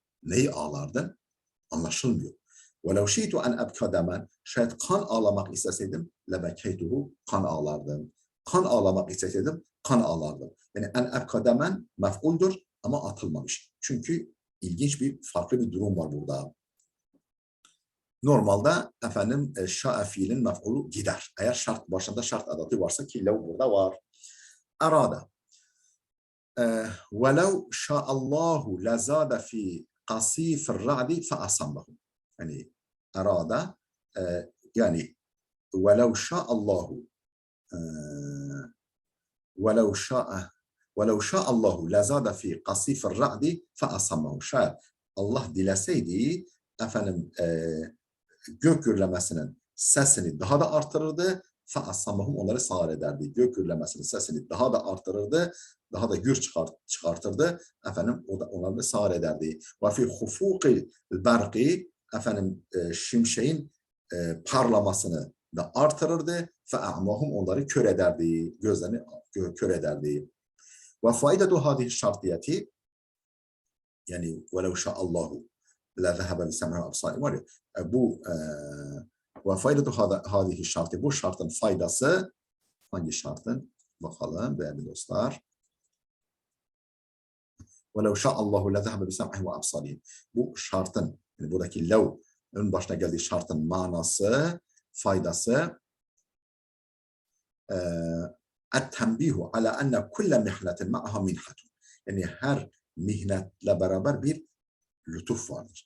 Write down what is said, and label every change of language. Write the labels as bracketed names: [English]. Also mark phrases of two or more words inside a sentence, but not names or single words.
[Turkish] Neyi ağlardın? Anlaşılmıyor. [Arabic] ولو شئت أن أبكي دما, [Turkish] şayet kan ağlamak isteseydim lebekeytuhu, kan ağlardım. Kan ağlamak isteseydim kan ağlardım. Yani [Arabic] أن أبكي دما [Turkish] mef'uldur ama atılmamış. Çünkü ilginç bir farklı bir durum var burada. Normalde efendim şa'a fiilin mef'ulu gider. Eğer şart başında şart adatı varsa, ki lev burada var. Arada. [Arabic] وَلَوْ شَاءَ اللّٰهُ لَزَادَ فِي قَصِيفِ الرَّعْدِ فَأَصَمَّهُ. [Turkish] Yani arada yani [Arabic] وَلَوْ شَاءَ اللّٰهُ وَلَوْ شَاءَ وَلَوْ شَاءَ اللّٰهُ لَزَادَ فِي قَصِيفِ الرَّعْدِ فَأَصَمَّهُ. [Turkish] Şayet Allah dileseydi efendim gök gürlemesinin sesini daha da artırırdı. فَأَصَّمَّهُمْ, onları sağır ederdi. Gök gürlemesinin sesini daha da artırırdı. Daha da gür çıkartırdı. Efendim o da onları sağır ederdi. [Arabic] وَفِي خُفُوقِ الْبَرْقِ, [Turkish] efendim şimşeğin parlamasını da artırırdı. فَأَعْمَهُمْ, onları kör ederdi. Gözlerini kör ederdi. [Arabic] وَفَائِدَةُ هَذِهِ الشَّرْطِيَةِ, [Turkish] yani [Arabic] وَلَوْ شَاءَ اللّٰهُ لذهب بسمع أبصار [Turkish] var ya, bu [Arabic] وفائدة هذه [Turkish] şartı, bu şartın faydası, hangi şartın? Bakalım değerli dostlar. [Arabic] وَلَوْ شَاءَ اللّٰهُ لذهب بسمع وأبصار. [Turkish] Bu şartın, yani buradaki lev, ön başına geldiği şartın manası, faydası [Arabic] التنبيه على أن كل محنة معها منحة. [Turkish] Yani her mihnetle beraber bir lütuf vardır.